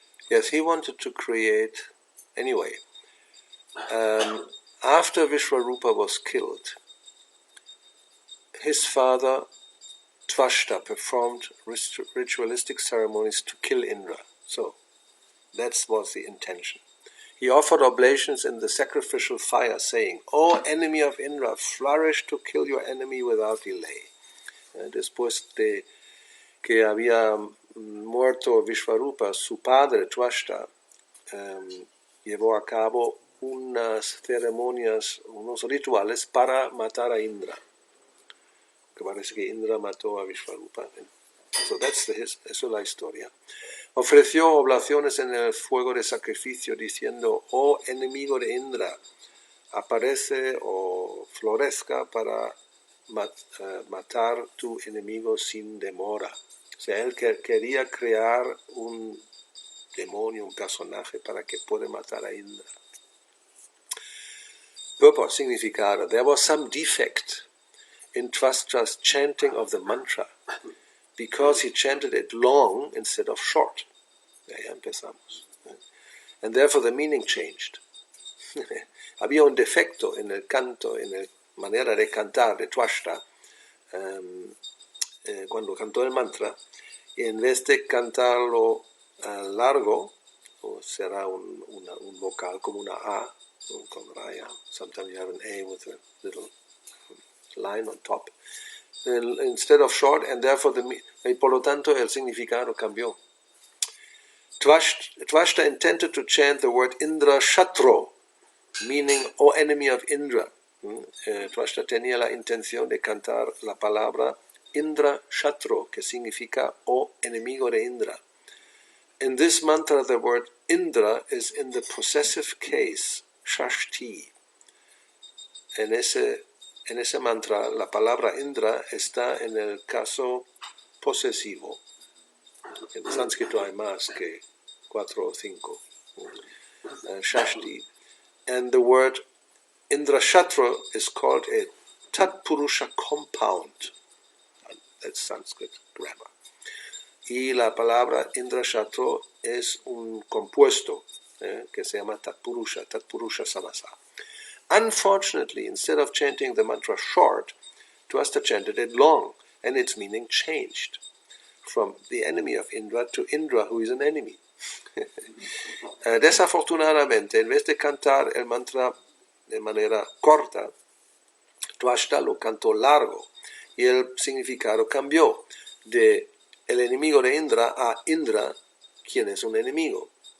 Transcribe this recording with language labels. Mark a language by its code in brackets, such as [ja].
[en] Yes, he wanted to create, anyway, after Vishwarupa was killed, his father Tvashta performed ritualistic ceremonies to kill Indra. So, that was the intention. He offered oblations in the sacrificial fire, saying, "O enemy of Indra, flourish to kill your enemy without delay." [es] Después de que había muerto Vishwarupa, su padre Tvashta llevó a cabo unas ceremonias, unos rituales para matar a Indra. Que parece que Indra mató a Vishwarupa. So eso es la historia. Ofreció oblaciones en el fuego de sacrificio diciendo: "Oh enemigo de Indra, aparece o florezca para matar tu enemigo sin demora." O sea, él quería crear un demonio, un personaje para que pueda matar a Indra. [en] Purport, significado. There was some defect in Tvashta's chanting of the mantra, because he chanted it long instead of short. [es] Ya empezamos. [en] And therefore the meaning changed. [es] Había un defecto en el canto, en la manera de cantar de Tvashta, cuando cantó el mantra, y en vez de cantarlo largo, o será un vocal como una A, con raya. [en] Sometimes you have an A with a little line on top. Instead of short, and therefore [es] y por lo tanto el significado cambió. [en] Tvashta intended to chant the word Indra Shatro, meaning, O enemy of Indra. [es] Tvashta tenía la intención de cantar la palabra Indra Shatro, que significa O enemigo de Indra. [en] In this mantra, the word Indra is in the possessive case, Shashti. [es] En ese mantra, la palabra Indra está en el caso posesivo. En sánscrito hay más que 4 o 5. Shashti. [en] And the word Indrashatra is called a Tatpurusha compound. That's Sanskrit grammar. [es] Y la palabra Indrashatra es un compuesto que se llama Tatpurusha Samasa. [en] Unfortunately, instead of chanting the mantra short, Tvashta chanted it long, and its meaning changed from the enemy of Indra to Indra, who is an enemy. [es] Desafortunadamente, en vez de cantar el mantra de manera corta, Tvashta lo cantó largo y el significado cambió de el enemigo de Indra a Indra, quien es un enemigo.